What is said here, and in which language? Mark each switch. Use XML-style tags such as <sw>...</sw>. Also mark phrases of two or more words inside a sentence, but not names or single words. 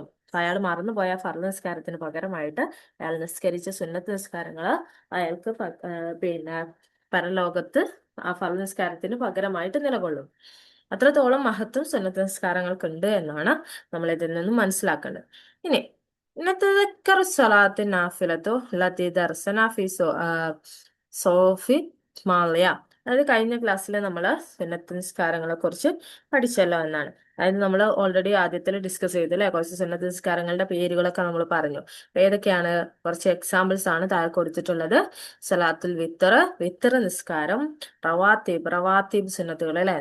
<ml>അയാൾ മറന്നുപോയ ഫർള് നിസ്കാരത്തിന് പകരമായിട്ട് അയാൾ നിസ്കരിച്ച സുന്നത്ത് നിസ്കാരങ്ങള് അയാൾക്ക് പിന്നെ പരലോകത്ത് ആ ഫർള് നിസ്കാരത്തിന് പകരമായിട്ട് നിലകൊള്ളും. അത്രത്തോളം മഹത്വം സുന്നത്ത് നിസ്കാരങ്ങൾക്കുണ്ട് എന്നാണ് നമ്മൾ ഇതിൽ നിന്നും മനസ്സിലാക്കേണ്ടത്. ഇനി</ml> <ar>نتذكر الصلاة النافلة التي درسنا في</ar> <ml>സോഫി മാളിയ, അതായത് കഴിഞ്ഞ ക്ലാസ്സിൽ നമ്മൾ സുന്നത്ത് നിസ്കാരങ്ങളെ കുറിച്ച് പഠിച്ചല്ലോ എന്നാണ്. അതായത് നമ്മൾ ഓൾറെഡി ആദ്യത്തിൽ ഡിസ്കസ് ചെയ്തു അല്ലെ? കുറച്ച് സുന്നത്ത് നിസ്കാരങ്ങളുടെ പേരുകളൊക്കെ നമ്മൾ പറഞ്ഞു. അപ്പൊ ഏതൊക്കെയാണ്? കുറച്ച് എക്സാമ്പിൾസ് ആണ് താഴെ കൊടുത്തിട്ടുള്ളത്.</ml> <ar>صلاة الوتر,</ar> <ml>വിത്തർ നിസ്കാരം, റവാത്തീബ് സുന്നത്തുകൾ അല്ലെ?</ml>